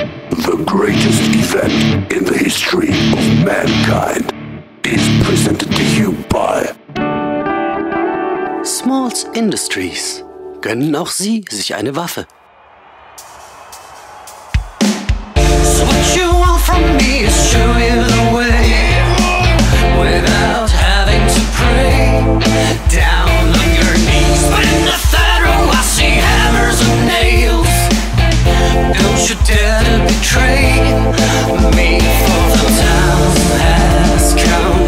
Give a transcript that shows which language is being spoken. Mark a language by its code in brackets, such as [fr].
[en] The greatest event in the history of mankind is presented to you by Smalls Industries. [de] Gönnen auch Sie sich eine Waffe. [en] So what you want from me is show you the way without having to pray. Down on your knees, but in the third row I see hammers and nails. Don't you dare to betray me, for the time has come.